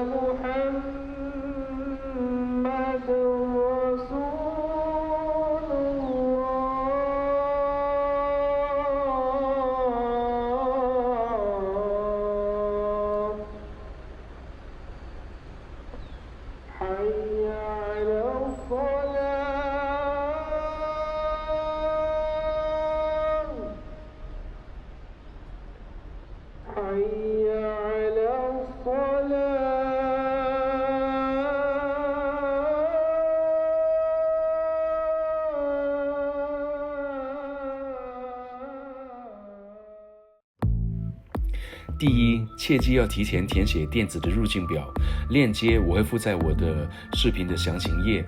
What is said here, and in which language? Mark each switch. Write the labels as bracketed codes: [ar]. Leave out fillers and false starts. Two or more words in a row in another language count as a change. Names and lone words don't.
[ar] محمد رسول الله حي على الصلاة حي على [zh] 第一，切记要提前填写电子的入境表，链接我会附在我的视频的详情页。